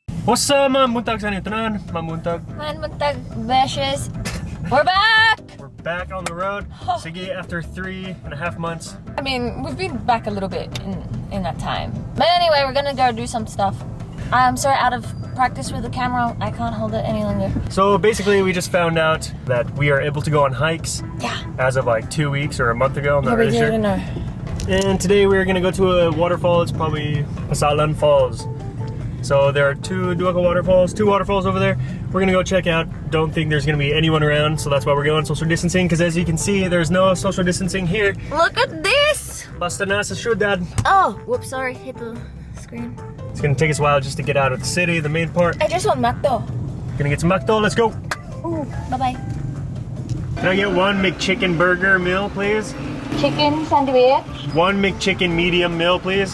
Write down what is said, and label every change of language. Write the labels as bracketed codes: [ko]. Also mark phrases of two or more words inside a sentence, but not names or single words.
[en] What's up, [ceb] Mamuntag sa inyo tanan? Mamuntag. Mamuntag, beshes. [en] We're back! We're back on the road. Sige, after 3.5 months. I mean, we've been back a little bit in that time. But anyway, we're gonna go do some stuff. I'm sorry, out of practice with the camera. I can't hold it any longer. So basically, we just found out that we are able to go on hikes. Yeah. As of like 2 weeks or a month ago. I'm not really sure. Know. And today we're gonna go to a waterfall. It's probably Palaypay Falls. So there are two waterfalls over there. We're gonna go check out. Don't think there's gonna be anyone around, so that's why we're going social distancing. Because as you can see, there's no social distancing here. Look at this! [ceb] Basta na sa syudad. [en] Oh, whoops! Sorry, hit the screen. It's gonna take us a while just to get out of the city, the main part. I just want Macdo. Gonna get some Macdo. Let's go. Ooh, bye bye. Can I get one McChicken burger meal, please? Chicken sandwich. One McChicken medium meal, please.